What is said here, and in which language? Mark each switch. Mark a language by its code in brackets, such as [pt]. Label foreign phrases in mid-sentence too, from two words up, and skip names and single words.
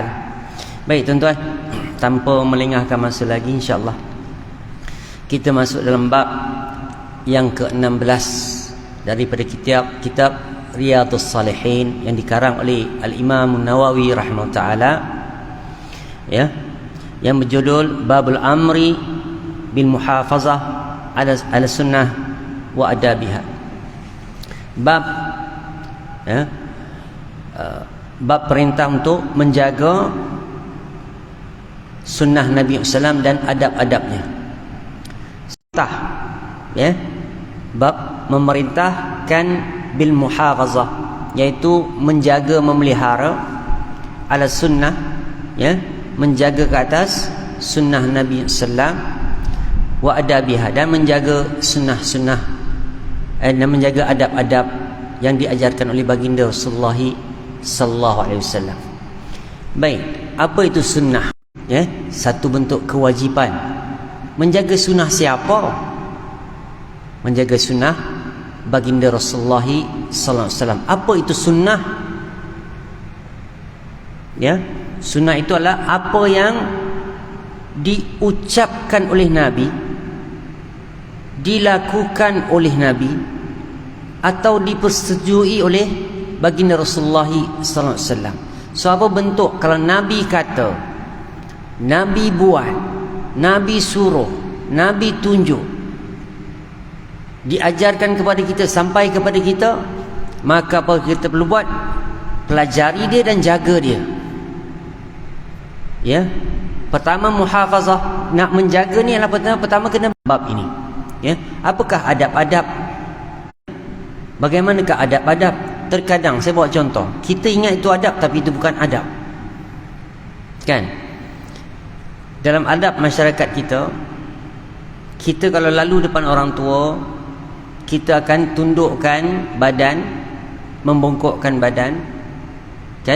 [ms] Baik tuan-tuan, tanpa melengahkan masa lagi, insya-Allah kita masuk dalam bab yang ke-16 daripada kitab Riyadhus Salihin yang dikarang oleh Al-Imam Nawawi [ar] رحمه الله تعالى, [ms] ya, yang berjudul Babul Amri bil muhafazah ala sunnah wa adabiha. Bab, ya, bab perintah untuk menjaga sunnah Nabi SAW dan adab-adabnya. Tah ya, bab memerintahkan [ar] بالمحافظة, [ms] iaitu menjaga, memelihara [ar] على السنة, [ms] ya, menjaga ke atas sunnah Nabi sallam [ar] وآدابها, [ms] dan menjaga sunnah-sunnah dan menjaga adab-adab yang diajarkan oleh baginda Rasulullah [ar] صلى الله عليه وسلم. [ms] Baik, apa itu sunnah? Ya, satu bentuk kewajipan. Menjaga sunnah siapa? Menjaga sunnah baginda Rasulullah [ar] صلى الله عليه وسلم. [ms] Apa itu sunnah? Ya, sunnah itu adalah apa yang diucapkan oleh Nabi, dilakukan oleh Nabi, atau dipersetujui oleh baginda Rasulullah [ar] صلى الله عليه وسلم. [ms] So apa bentuk? Kalau Nabi kata, Nabi buat, Nabi suruh, Nabi tunjuk, diajarkan kepada kita, sampai kepada kita, maka apa kita perlu buat? Pelajari dia dan jaga dia. Ya. Pertama muhafazah, nak menjaga ni adalah pertama kena bab ini. Ya. Apakah adab-adab? Bagaimanakah adab-adab? Terkadang saya bawa contoh, kita ingat itu adab tapi itu bukan adab. Kan? Dalam adab masyarakat kita, kita kalau lalu depan orang tua, kita akan tundukkan badan, membongkokkan badan, kan?